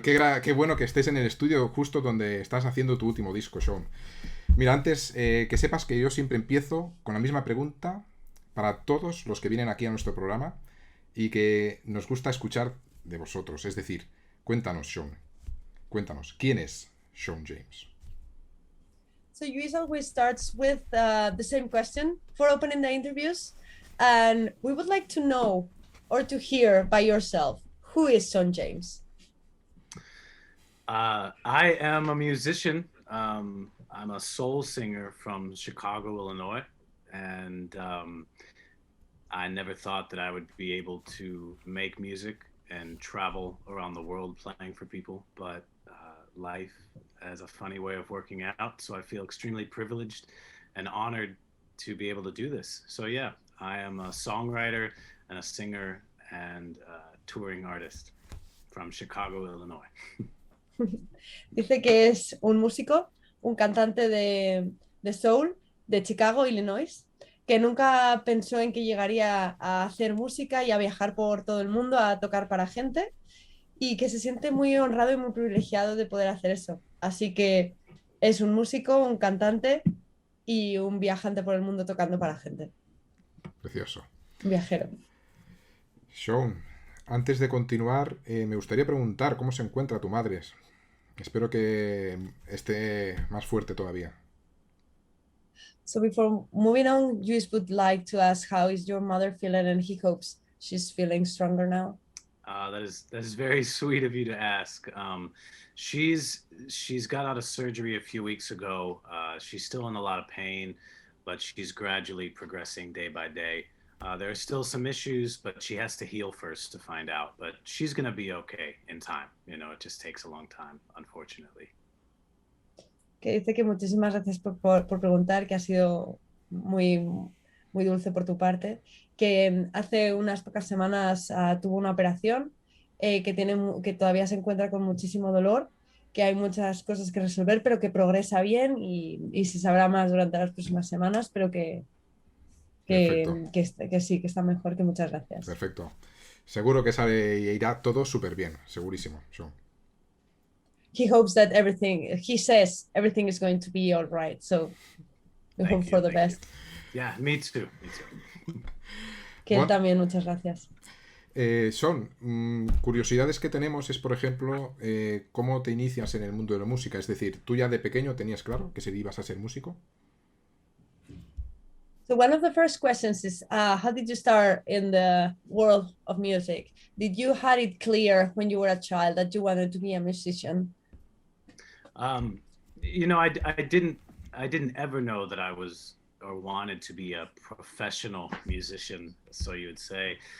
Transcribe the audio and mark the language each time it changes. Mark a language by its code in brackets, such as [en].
[es] Qué bueno que estés en el estudio justo donde estás haciendo tu último disco, Shawn. Mira, antes que sepas que yo siempre empiezo con la misma pregunta para todos los que vienen aquí a nuestro programa y que nos gusta escuchar de vosotros. Es decir, cuéntanos, Shawn. Cuéntanos, ¿quién es Shawn James? [en] So Luis always starts with the same question for opening the interviews, and we would like to know or to hear by yourself, who is Shawn James? I am a musician. I'm a soul singer from Chicago, Illinois, and I never thought that I would be able to make music and travel around the world playing for people, but life has a funny way of working out, so I feel extremely privileged and honored to be able to do this. So yeah, I am a songwriter and a singer and a touring artist from Chicago, Illinois. [es] Dice que es un músico, un cantante de soul de Chicago, Illinois, que nunca pensó en que llegaría a hacer música y a viajar por todo el mundo a tocar para gente y que se siente muy honrado y muy privilegiado de poder hacer eso. Así que es un músico, un cantante y un viajante por el mundo tocando para gente. Precioso. Un viajero. Shawn, antes de continuar, me gustaría preguntar cómo se encuentra tu madre. Espero que esté más fuerte todavía. [en] So before moving on, Luis would like to ask how is your mother feeling, and he hopes she's feeling stronger now. That is very sweet of you to ask. She's got out of surgery a few weeks ago. She's still in a lot of pain, but she's gradually progressing day by day. There are still some issues, but she has to heal first to find out. But she's going to be okay in time. You know, it just takes a long time, unfortunately. [es] Que dice que muchísimas gracias por preguntar, que ha sido muy, muy dulce por tu parte, que hace unas pocas semanas tuvo una operación, que todavía se encuentra con muchísimo dolor, que hay muchas cosas que resolver, pero que progresa bien y se sabrá más durante las próximas semanas, pero que sí, que está mejor, que muchas gracias. Perfecto. Seguro que sale y irá todo súper bien, segurísimo. Shawn. [en] He hopes that he says everything is going to be all right, so we hope for the best. Yeah, me too. Me too. [es] Que él también, muchas gracias. Shawn, curiosidades que tenemos es, por ejemplo, cómo te inicias en el mundo de la música. Es decir, ¿tú ya de pequeño tenías claro que ibas a ser músico? [en] So one of the first questions is, how did you start in the world of music? Did you had it clear when you were a child that you wanted to be a musician? You know, I didn't ever know that I was or wanted to be a professional musician, so you would say.